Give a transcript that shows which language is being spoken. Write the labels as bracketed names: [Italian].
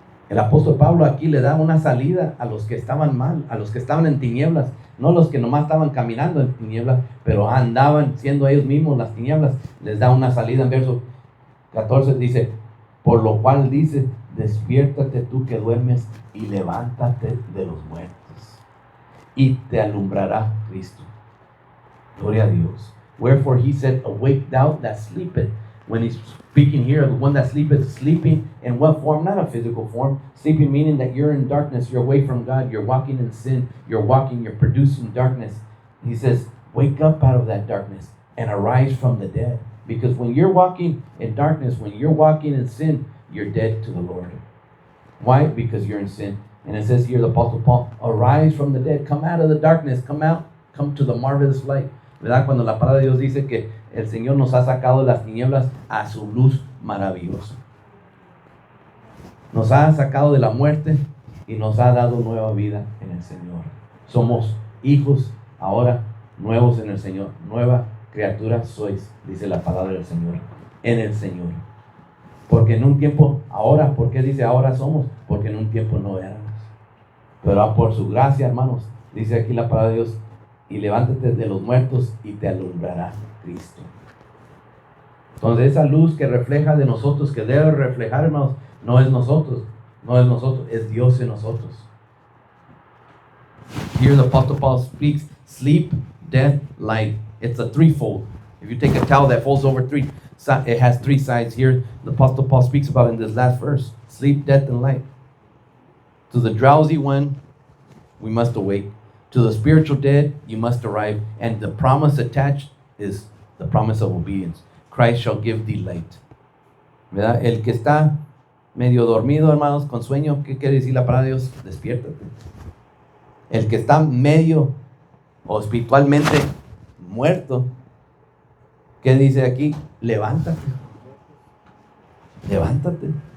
[Spanish] El apóstol Pablo aquí le da una salida a los que estaban mal, a los que estaban en tinieblas, no los que nomás estaban caminando en tinieblas, pero andaban siendo ellos mismos las tinieblas. Les da una salida en verso 14, dice, por lo cual dice, despiértate tú que duermes y levántate de los muertos y te alumbrará Cristo. Gloria a Dios. [English] Wherefore he said, awake thou that sleepeth. When he's speaking here of the one that sleepeth, sleeping in what form? Not a physical form. Sleeping meaning that you're in darkness, you're away from God, you're walking in sin, you're producing darkness. He says, wake up out of that darkness and arise from the dead. Because when you're walking in darkness, when you're walking in sin, you're dead to the Lord. Why? Because you're in sin. And it says here, the Apostle Paul, arise from the dead, come out of the darkness, come to the marvelous light. [Spanish] ¿Verdad? Cuando la palabra de Dios dice que el Señor nos ha sacado de las tinieblas a su luz maravillosa. Nos ha sacado de la muerte y nos ha dado nueva vida en el Señor. Somos hijos ahora nuevos en el Señor. Nueva criatura sois, dice la palabra del Señor, en el Señor. Porque en un tiempo, ahora, ¿por qué dice ahora somos? Porque en un tiempo no éramos. Pero por su gracia, hermanos, dice aquí la palabra de Dios, y levántate de los muertos y te alumbrará Cristo. Entonces esa luz que refleja de nosotros, que debe reflejar, hermanos, no es nosotros, es Dios en nosotros. [English] Here the Apostle Paul speaks sleep, death, light. It's a threefold. If you take a towel that folds over three, it has three sides. Here the Apostle Paul speaks about in this last verse, sleep, death, and light. To the drowsy one, we must awake. To the spiritual dead, you must arrive. And the promise attached is the promise of obedience. Christ shall give thee light. [Spanish] ¿Verdad? El que está medio dormido, hermanos, con sueño, ¿qué quiere decir la palabra de Dios? Despiértate. El que está medio o espiritualmente muerto, ¿qué dice aquí? Levántate. Levántate.